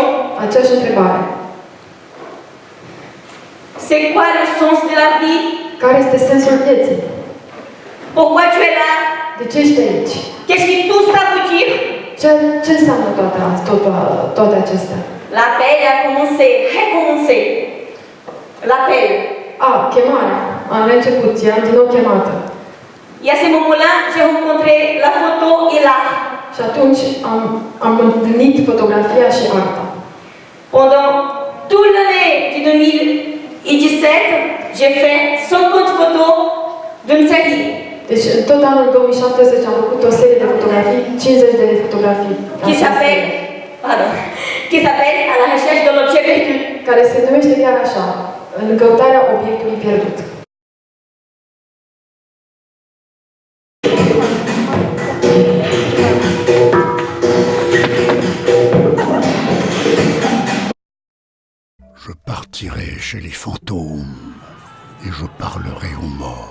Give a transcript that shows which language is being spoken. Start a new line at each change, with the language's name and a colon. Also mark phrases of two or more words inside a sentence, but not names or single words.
Romanian: Aceeași întrebare.
French: C'est quoi le sens de la vie?
Romanian: Care este sensul vieții?
French: Pourquoi tu es là?
Romanian: De ce ești aici?
French: Qu'est-ce que tout ça veut dire?
Romanian: Ce înseamnă toate acestea?
French: L'appel a commencé, recommencé. L'appel.
Romanian: Chemarea. Am reînceput, eram din nou chemată.
French: Et à ce moment-là, j'ai rencontré la photo et l'art.
Romanian: Și atunci am întâlnit fotografia și arta.
French: Pendant toute l'année de 2017, j'ai fait 50 photos d'une série.
Romanian: Deci, în tot anul 2017 am făcut o serie de fotografii, 50 de fotografii.
French: Qui s'appelle À la recherche de l'objet perdu.
Romanian: Care se numește chiar așa, În căutarea obiectului pierdut.
French: Je partirai chez les fantômes et je parlerai aux morts.